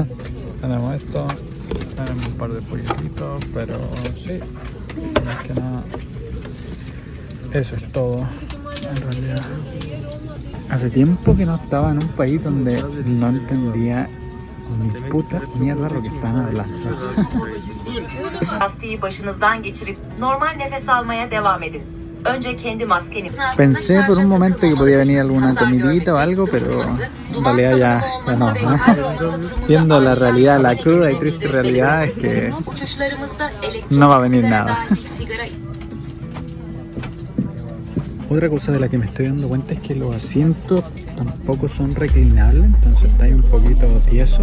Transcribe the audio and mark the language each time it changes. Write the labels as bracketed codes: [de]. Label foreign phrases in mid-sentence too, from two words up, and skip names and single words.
[es] Tenemos esto, tenemos un par de polletitos, pero sí, más que nada eso es todo en realidad. Hace tiempo que no estaba en un país donde no entendía ni puta mierda lo que están hablando. [tr] Maskeyi başınızdan geçirip normal nefes almaya devam edin. Önce kendi maskeni. [es] Pensé por un momento que podía venir alguna comidita o algo, pero en realidad ya no. Viendo la realidad, la cruda y triste realidad es que no va a venir nada. Otra cosa de la que me estoy dando cuenta es que los asientos tampoco son reclinables, entonces está ahí un poquito tieso.